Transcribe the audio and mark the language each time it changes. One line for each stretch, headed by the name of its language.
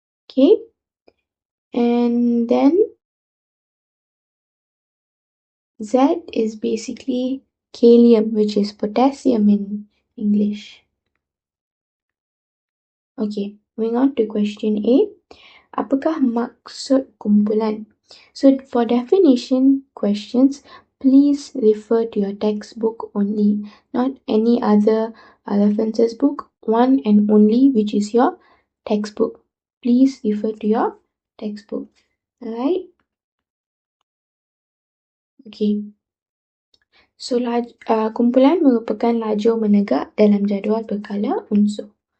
English: Okay. And then Z is basically kalium, which is potassium in English. Okay, moving on to question A.
Malay: Apakah maksud kumpulan?
English: So for definition questions, please refer to your textbook only, not any other references book, one and only, which is your textbook. Please refer to your textbook. Alright? Okay.
Malay: So, kumpulan merupakan lajur menegak dalam jadual berkala unsur.